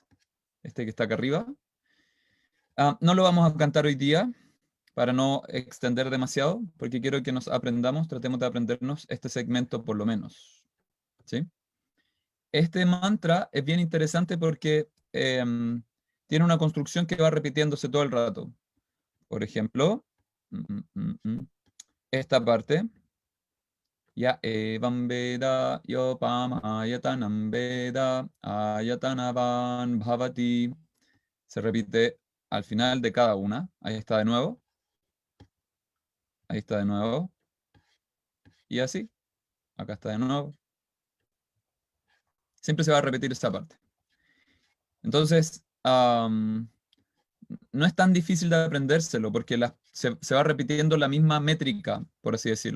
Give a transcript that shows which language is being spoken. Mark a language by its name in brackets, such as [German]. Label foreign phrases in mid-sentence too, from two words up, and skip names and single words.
[Spanish] Este que está acá arriba. No lo vamos a cantar hoy día para no extender demasiado, porque quiero que nos aprendamos, tratemos de aprendernos este segmento por lo menos. ¿Sí? Este mantra es bien interesante porque tiene una construcción que va repitiéndose todo el rato. Por ejemplo, esta parte, [Sanskrit] य एवं वेद योऽपाम् आयतनं वेद आयतनवान् भवति, [Spanish] se repite al final de cada una. Ahí está de nuevo. Ahí está de nuevo. Y así, acá está de nuevo. Siempre se va a repetir esta parte. Entonces, no es tan difícil de aprendérselo porque se va repitiendo la misma métrica, por así decirlo.